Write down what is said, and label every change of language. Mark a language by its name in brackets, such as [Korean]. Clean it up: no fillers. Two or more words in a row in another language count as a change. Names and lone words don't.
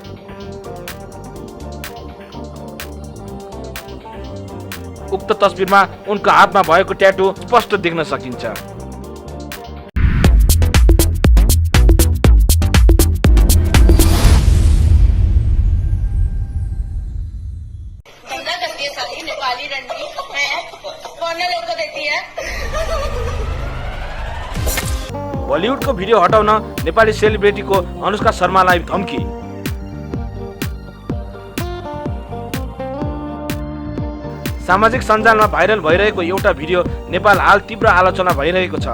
[Nepali] उक्त तस्बिरमा उनको हातमा भएको ट्याटू स्पष्ट देख्न सकिन्छ। [Hindi] नेपाली रणनीति कौन लोग को देती है। [Nepali] बलिउडको भिडियो हटाउन नेपाली सेलिब्रिटीको अनुष्का शर्मालाई धम्की। सामाजिक सञ्जालमा भाइरल भइरहेको एउटा भिडियो नेपाल हाल तीव्र आलोचना भइरहेको छ।